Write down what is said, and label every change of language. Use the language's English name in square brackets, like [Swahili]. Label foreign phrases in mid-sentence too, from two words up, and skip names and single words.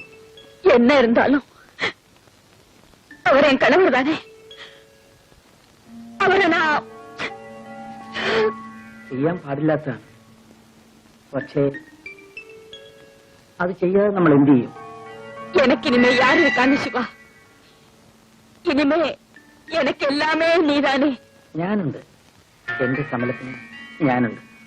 [Tamil] என்ன இருந்தாலும் அவர் என் கணவர் தானே. அவரை நான் [Malayalam] ചെയ്യാൻ പാടില്ലാത്തതാണ്. പക്ഷേ അത് ചെയ്യാതെ നമ്മൾ എന്ത് ചെയ്യും? [Tamil] எனக்கினிமே யாரு இருக்காங்க சிவா? இனிமே எனக்கு எல்லாமே நீதானே. [Malayalam] ഞാനുണ്ട്, എന്റെ കമലത്തിന് ഞാനുണ്ട്.